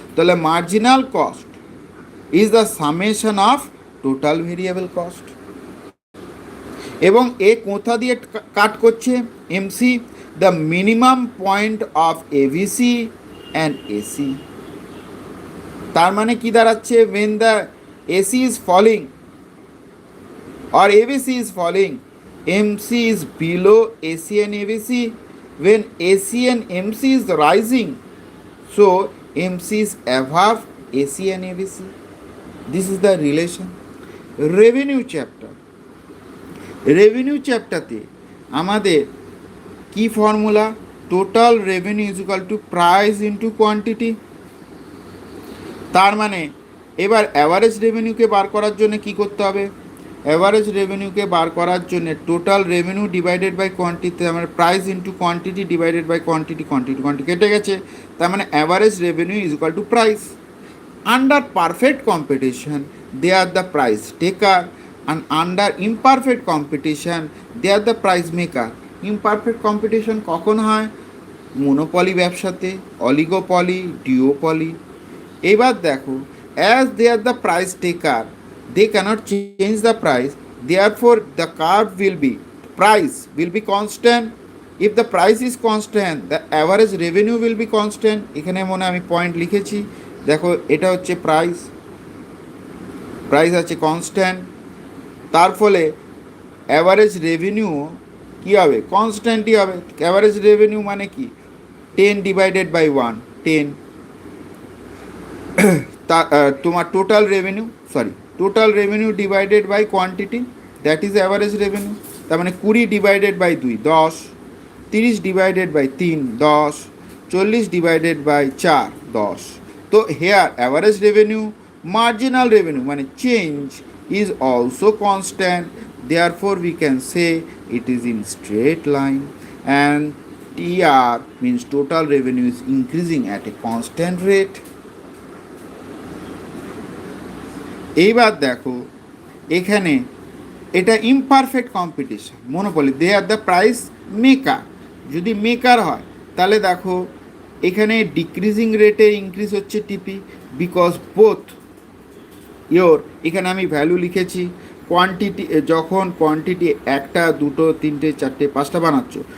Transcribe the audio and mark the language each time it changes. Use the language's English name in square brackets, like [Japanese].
[English] তাহলে marginal cost is the summation of total variable cost. [Bangla] এবং এ কোথা দিয়ে কাট করছে? [English] MC, the minimum point of AVC and AC. [Bangla] তার মানে কি দাঁড়াচ্ছে? [English] when the AC is falling or ABC is falling, MC is below AC and ABC. When AC and MC is rising, so MC is above AC and ABC. This is the relation. [Bangla] Revenue chapter, revenue চ্যাপ্টারতে আমাদের কি formula? [English] Total revenue is equal to price into quantity. [Bangla] তার মানে এবার average রেভিনিউকে বার করার জন্য কি করতে হবে? অ্যাভারেজ রেভিনিউকে বার করার জন্য total revenue divided by quantity, মানে price into quantity divided by quantity, quantity কেটে গেছে। তার মানে average revenue [English] Is equal to price. Under perfect competition they are the price taker, and under imperfect competition they are the price maker. [Bangla] imperfect competition কখন হয়? Monopoly ব্যবসাতে, oligopoly, ডিওপলি। এবার দেখো, [English] as they are the price taker, they cannot change the price, therefore the curve will be, price will be constant. If the price is constant, the average revenue will be constant. [Bangla] এখানে মনে আমি point লিখেছি, দেখো এটা হচ্ছে price, price আছে constant, তার ফলে অ্যাভারেজ রেভিনিউ কী হবে, কনস্ট্যান্টই হবে। অ্যাভারেজ রেভিনিউ মানে কি, 10 ডিভাইডেড বাই 1, 10, তা তোমার total revenue divided by quantity, [English] That is average revenue. [Bangla] তার মানে 20 divided by 2, 10, 30 divided by 3, 10, 40 divided by 4, 10। [English] তো here average revenue, marginal revenue মানে change is also constant, therefore we can say it is in straight line, and TR means total revenue is increasing at a constant rate. [Bangla] এইবার দেখো এখানে এটা imperfect competition, monopoly, [English] They are the price maker. [Bangla] যদি maker হয় তাহলে দেখো এখানে decreasing রেটে ইনক্রিজ হচ্ছে টিপি, বিকজ বোথ ইয়োর, এখানে আমি ভ্যালু লিখেছি কোয়ান্টিটি, যখন কোয়ান্টিটি 1, 2, 3, 4, 5টা বানাচ্ছ,